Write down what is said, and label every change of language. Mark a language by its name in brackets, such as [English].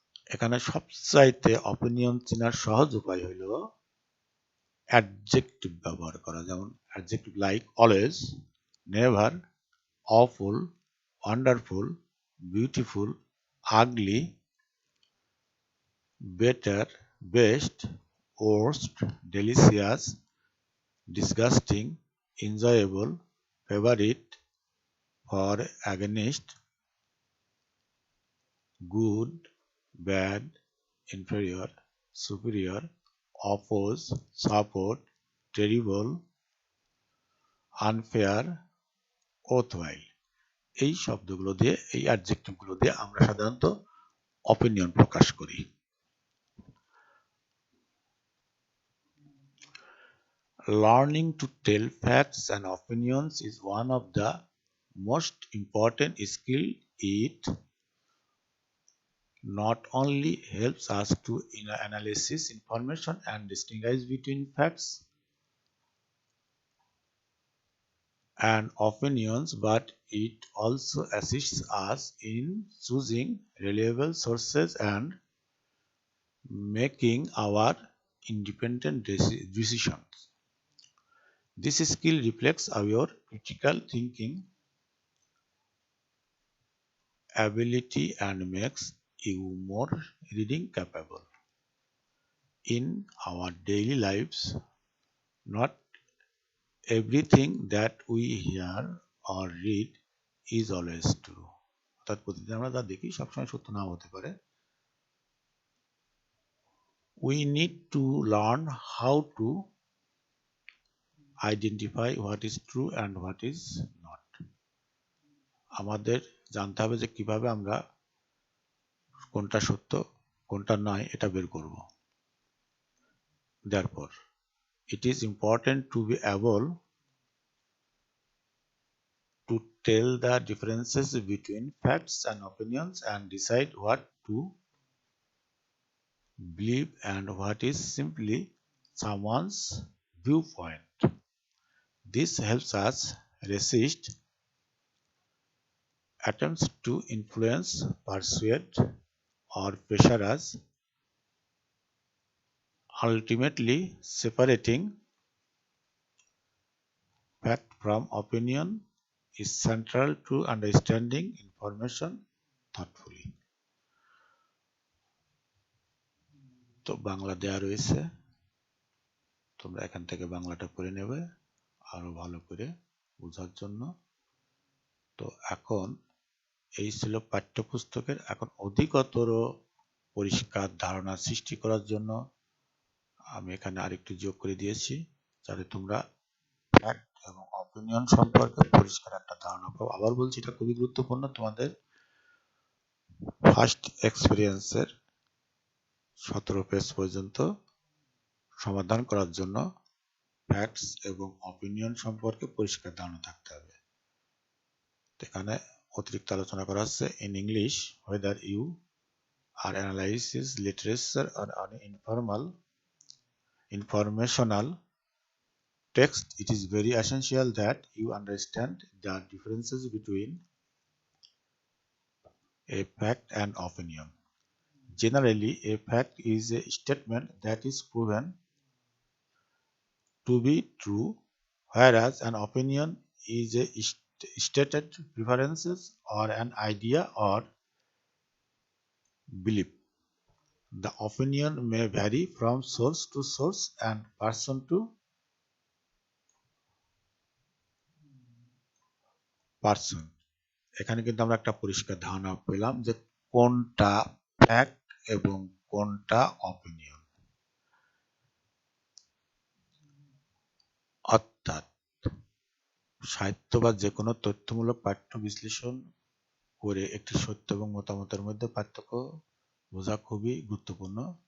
[Bangla] এখানে সবচাইতে অপিনিয়ন চেনার সহজ উপায় হইল অ্যাডজেক্টিভ ব্যবহার করা, যেমন [English] Adjective like always, never, awful, wonderful, beautiful, ugly, better, best, worst, delicious, disgusting, enjoyable, favorite, for, against, good, bad, inferior, superior, oppose, support, terrible, unfair, worthwhile। [Bangla] এই শব্দগুলো দিয়ে, এই অ্যাডজেক্টিভগুলো দিয়ে আমরা সাধারণত অপিনিয়ন প্রকাশ করি। [English] Learning to tell facts and opinions is one of the most important skills. It not only helps us to analyze information and distinguish between facts and opinions, but it also assists us in choosing reliable sources and making our independent decisions. This skill reflects our critical thinking ability and makes you more reading capable. In our daily lives, not everything that we hear or read is always true. [Bangla] অর্থাৎ প্রতিদিন আমরা যা দেখি সবসময় সত্য নাও হতে পারে। [English] We need to learn how to identify what is true and what is not. [Bangla] আমাদের জানতে হবে যে কিভাবে আমরা কোনটা সত্য কোনটা নয় এটা বের করব। [English] Therefore, it is important to be able to tell the differences between facts and opinions and decide what to believe and what is simply someone's viewpoint. This helps us resist attempts to influence, persuade, or pressure us, ultimately separating fact from opinion is central to understanding information thoughtfully. [Bangla] তো বাংলা দেয়া রয়েছে, তোমরা এখান থেকে বাংলাটা করে নেবে আরো ভালো করে বোঝার জন্য। তো এখন এই ছিল পাঠ্যপুস্তকের। এখন অধিকতর পরিষ্কার ধারণা সৃষ্টি করার জন্য আমি এখানে আরেকটু যোগ করে দিয়েছি, যাতে তোমরা ফ্যাক্ট এবং অপিনিয়ন সম্পর্কে পরিষ্কার একটা ধারণা পাও। আবার বলছি, এটা খুবই গুরুত্বপূর্ণ তোমাদের ফার্স্ট এক্সপিরিয়েন্সের 17 পেজ পর্যন্ত সমাধান করার জন্য ফ্যাক্টস এবং অপিনিয়ন সম্পর্কে পরিষ্কার ধারণা থাকতে হবে। এখানে অতিরিক্ত আলোচনা করা হচ্ছে [English] In English whether you are analysis literature or an informational text, it is very essential that you understand the differences between a fact and opinion. Generally, a fact is a statement that is proven to be true, whereas an opinion is a stated preferences or an idea or belief. The opinion may vary from source to source and person to person. [Bangla] এখানে কিন্তু আমরা একটা পরিষ্কার ধারণা পেলাম যে কোনটা fact এবং কোনটা অপিনিয়ন। অর্থাৎ সাহিত্য বা যে কোনো তথ্যমূলক পাঠ্য বিশ্লেষণ করে একটি সত্য এবং মতামতের মধ্যে পার্থক্য বোঝা খুবই গুরুত্বপূর্ণ।